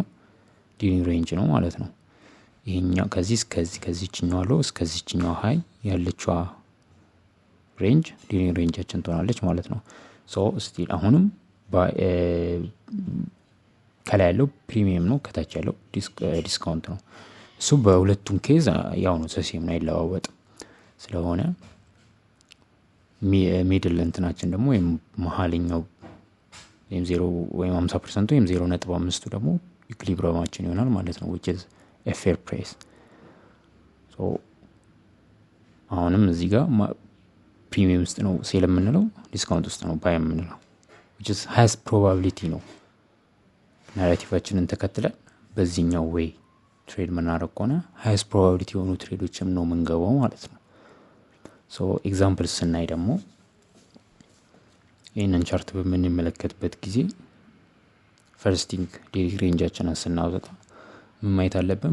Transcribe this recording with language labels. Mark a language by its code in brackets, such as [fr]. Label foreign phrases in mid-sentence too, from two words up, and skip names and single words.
[am] ዲል ሬንጅ ነው ማለት ነው። ይሄኛው ከዚህኛው ሎ እስከዚህኛው ሃይ ያለችዋ ሬንጅ ዲል ሬንጃችን ትሆናለች ማለት ነው። ስቲል አሁንም ከላይ ያለው ፕሪሚየም ነው፣ ከታች ያለው ዲስካውንት ነው። እሱ በሁለቱም ኬዝ ያው ነው፣ ሰሴም ነው፣ አይለዋወጥም። ስለሆነ ሚድል እንትናችን ደግሞ ወይም መሃለኛው ወይም 0 ወይም 50% ወይም 0.5 ደግሞ ኢኩሊብሪየማችን ይሆናል ማለት ነው [en] which is a fair price። [am] አሁንም እዚህ ጋር ፕሪሚየም ውስጥ ነው ሴል የምንለው፣ ዲስካውንት ውስጥ ነው ባይ የምንለው [en] which is highest probability [am] ነው። ናራቲቫችንን ተከትለን በዚህኛው ወይ ትሬድ መናረቅ ከሆነ [en] highest probability [am] የሆኑ ትሬዶችም ነው የምንገባው ማለት ነው። ኤግዛምፕል ስናይ ደግሞ ይሄንን ቻርት በምንመለከትበት ጊዜ ፈርስቲንግ ዴሊ ሬንጃችንን ስናወጣ ምን ማየት አለብን?